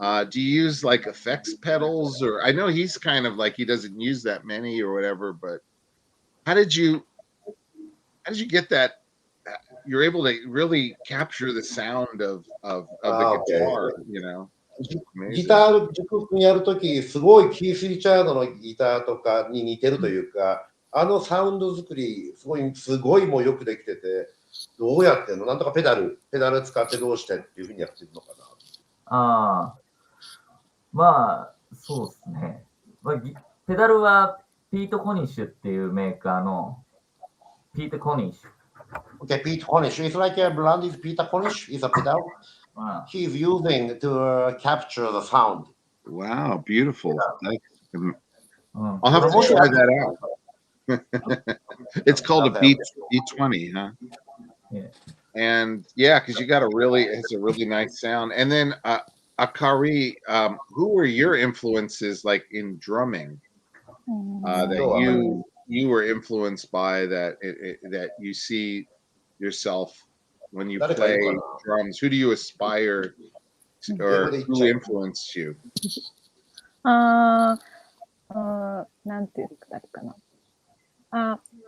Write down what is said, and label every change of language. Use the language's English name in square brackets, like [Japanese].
[English] Do you use like effects pedals, or I know he's kind of like he doesn't use that many or whatever, but how did you get that? You're able to really capture the sound of the guitar, you know. [Japanese] ギター、塾君やるとき、すごいキース・リチャードのギターとかに似てるというか、サウンド作り、すごいもうよくできてて、どうやってんの？なんとかペダル使ってどうしてっていうふうにやってるのかな。ああ、まあ、そうですね。まあ、ペダルはピート・コニッシュっていうメーカーのピート・コニッシュ。 [English] Okay, Pete Cornish. It's like a brand is Peter Cornish. It's a pedal. He's using to capture the sound. Wow, beautiful. I'll have to try that out. It's called a B20, huh? Yeah. And yeah, because it's a really nice sound. And then Akari, who were your influences like in drumming that you were influenced by that you see yourself when you play drums? Who do you aspire to, or who influenced you? [Japanese] なんて言ったらいいかな。